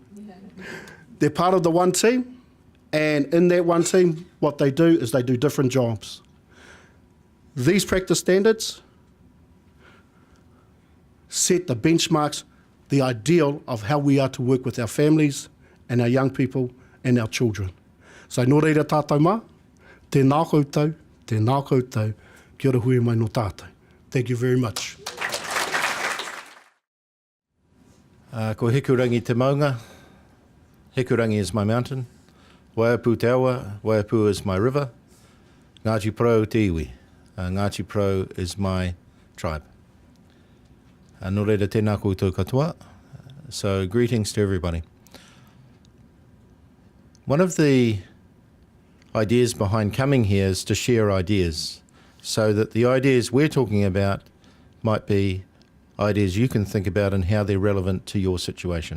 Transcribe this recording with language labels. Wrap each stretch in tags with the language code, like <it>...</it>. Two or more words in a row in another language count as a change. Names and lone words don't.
<en>They're part of the one team, and in that one team, what they do is they do different jobs. These practice standards set the benchmarks, the ideal of how we are to work with our families and our young people and our children.</en> <mi>So nō reira tātou mā, tēnā koutou, kia ora hui mai no tātou.</mi> <en>Thank you very much.</en> <mi>Ko Hikurangi te maunga.</mi> <en>Hikurangi is my mountain.</en> <mi>Waiapu te awa.</mi> <en>Waiapu is my river.</en> <mi>Ngāti Pro te iwi.</mi> <en>Ngāti Pro is my tribe.</en> <mi>Nō reira tēnā koutou katoa.</mi> <en>So greetings to everybody. One of the ideas behind coming here is to share ideas so that the ideas we're talking about might be ideas you can think about and how they're relevant to your situation.</en>